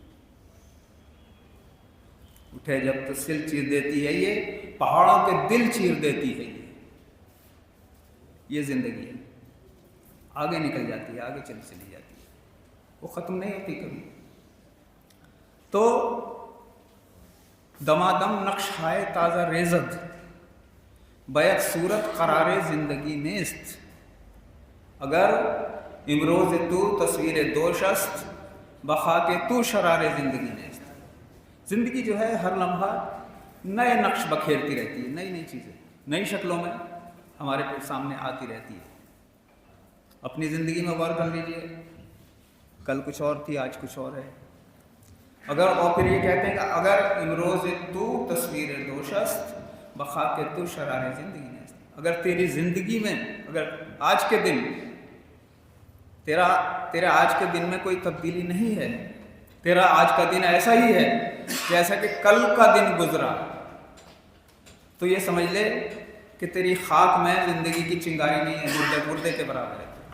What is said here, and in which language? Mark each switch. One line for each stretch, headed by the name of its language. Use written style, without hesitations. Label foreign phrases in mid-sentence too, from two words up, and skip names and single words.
Urdu: اٹھے جب تو سل چیر دیتی ہے، یہ پہاڑوں کے دل چیر دیتی ہے. یہ زندگی ہے، آگے نکل جاتی ہے، آگے چلی جاتی ہے، وہ ختم نہیں ہوتی کبھی.
Persian: تو دمادم نقش ہائے تازہ ریزد، بیک صورت قرار زندگی نیست. اگر امروز تو تصویر دوش است، بخاک تو شرار زندگی نیست.
Urdu: زندگی جو ہے ہر لمحہ نئے نقش بکھیرتی رہتی ہے، نئی نئی چیزیں نئی شکلوں میں ہمارے سامنے آتی رہتی ہے. اپنی زندگی میں غور کر لیجیے، کل کچھ اور تھی، آج کچھ اور ہے. اور پھر یہ کہتے ہیں کہ
Persian: اگر امروز تو تصویر دوش است، بخاک تو شرار زندگی نیست.
Urdu: اگر تیری زندگی میں، اگر آج کے دن تیرا آج کے دن میں کوئی تبدیلی نہیں ہے، تیرا آج کا دن ایسا ہی ہے جیسا کہ کل کا دن گزرا، تو یہ سمجھ لے کہ تیری خاک میں زندگی کی چنگاری نہیں ہے، مردے کے برابر ہے.